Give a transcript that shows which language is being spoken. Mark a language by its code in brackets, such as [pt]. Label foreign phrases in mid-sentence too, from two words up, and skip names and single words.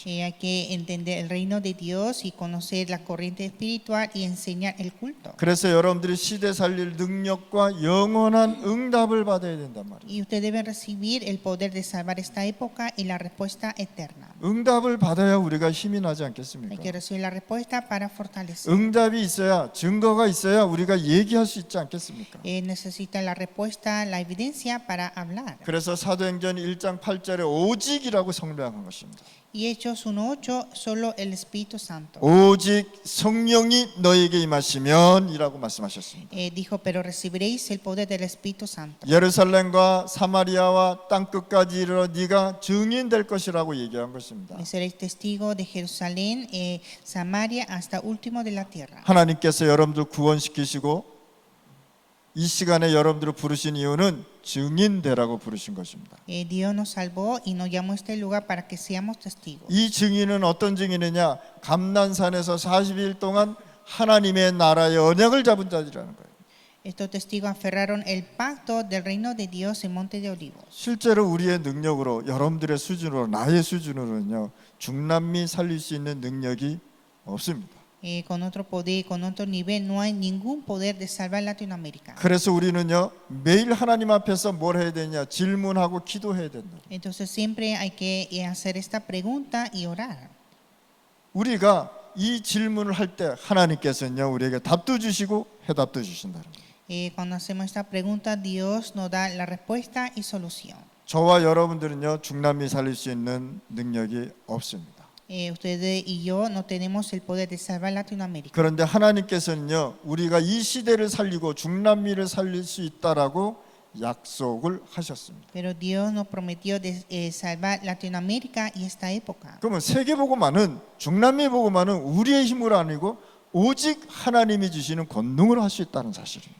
[es] Hay que entender el reino de Dios y conocer la corriente espiritual y enseñar el culto. [ko] 그래서 여러분들이 시대 살릴 능력과 영원한 응답을 받아야 된단 말이에요. [es] Y usted debe recibir el poder de salvar esta época y la respuesta eterna. [ko] 응답을 받아야 우리가 힘이 나지 [es] Hay que [ko] 않겠습니까? [es] recibir la respuesta para fortalecer. [ko] 응답이 있어야 증거가 있어야 우리가 얘기할 수 있지 않겠습니까? [es] Necesita la respuesta, la evidencia para hablar. [ko] 그래서 사도행전 1장 8절에 오직이라고 성명한 것입니다. [es] Y Hechos 1:8, solo el Espíritu Santo. [ko] 오직 성령이 너에게 임하시면 이라고 말씀하셨습니다. [es] Dijo, pero recibiréis el poder del Espíritu Santo. [ko] 예루살렘과 사마리아와 땅끝까지 이르러 네가 증인 될 것이라고 얘기한 것입니다. [es] Seréis testigo de Jerusalén, Samaria, hasta último de la tierra. [ko] 하나님께서 여러분들 구원시키시고 이 시간에 여러분들을 부르신 이유는 증인 되라고 부르신 것입니다. [es] Dios nos salvó y nos llamó a este lugar para que seamos testigos. [ko] 이 증인은 어떤 증인이냐? 감난산에서 40일 동안 하나님의 나라의 언약을 잡은 자들이라는 거예요. [es] Estos testigos aferraron el pacto del reino de Dios en Monte de Olivos. [ko] 실제로 우리의 능력으로 여러분들의 수준으로 나의 수준으로는요 중남미 살릴 수 있는 능력이 없습니다. [es] Con otro poder, con otro nivel, no hay ningún poder de salvar Latinoamérica. [ko] 그래서 우리는요 매일 하나님 앞에서 뭘 해야 되냐 질문하고 기도해야 된다. [es] Entonces siempre hay que hacer esta pregunta y orar. [ko] 우리가 이 질문을 할 때 하나님께서는요 우리에게 답도 주시고 해답도 주신다는 거예요. [es] Cuando hacemos esta pregunta, Dios nos da la respuesta y solución. [ko] 저와 여러분들은요 중남미 살릴 수 있는 능력이 없습니다. [es] Ustedes y yo no tenemos el poder de salvar Latinoamérica. [ko] 그런데 하나님께서는요 우리가 이 시대를 살리고 중남미를 살릴 수 있다라고 약속을 하셨습니다. [es] Pero Dios nos prometió de salvar Latinoamérica y esta época. [ko] 그러면 세계복음화는 중남미 복음화는 우리의 힘으로 아니고 오직 하나님이 주시는 권능으로 할 수 있다는 사실입니다.